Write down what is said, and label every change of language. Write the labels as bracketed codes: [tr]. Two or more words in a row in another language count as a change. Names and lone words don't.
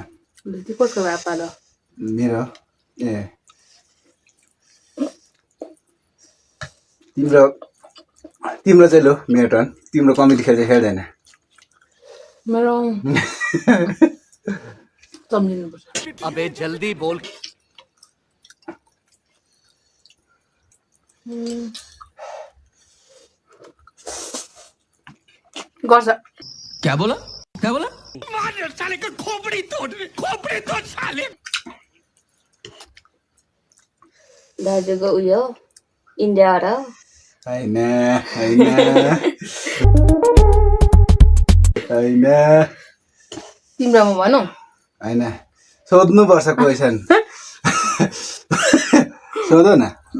[ne] त्यो कसको भए पालो मेरो ए तिम्रो चाहिँ लो मेरो टर्न। तिम्रो कमेडी खेल्छ खेल्दैन? मेरो सम्झिनुपर्छ। [hi] अबे जल्दी बोल। [ne] गर्छ [hi] क्या बोला साले का खोपड़ी तोड़ साले। [ne] दाजुको उयो इन्डियाबाट हो होइन होइन होइन तिम्रोमा भनौँ होइन सोध्नुपर्छ क्वेसन सोध न।